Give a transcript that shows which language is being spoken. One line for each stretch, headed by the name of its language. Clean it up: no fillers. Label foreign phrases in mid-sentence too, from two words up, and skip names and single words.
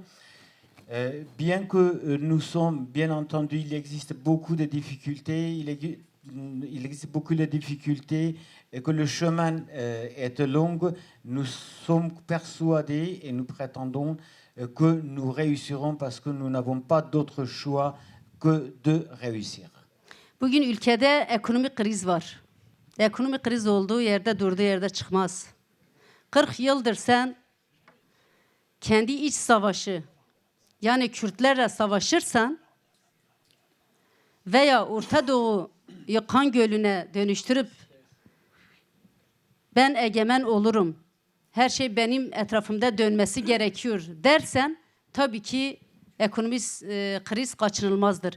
French: Bien que nous sommes, bien entendu, il existe beaucoup de difficultés, il existe beaucoup de difficultés et que le chemin est long, nous sommes persuadés et nous prétendons que nous réussirons parce que nous n'avons pas d'autre choix que de réussir.
Turkish: Bugün ülkede ekonomik kriz var. Ekonomik kriz olduğu yerde durduğu yerde çıkmaz. 40 yıldır sen kendi iç savaşı, yani Kürtlerle savaşırsan veya Orta Doğu'yu kan gölüne dönüştürüp ben egemen olurum, her şey benim etrafımda dönmesi gerekiyor dersen tabii ki ekonomik kriz kaçınılmazdır.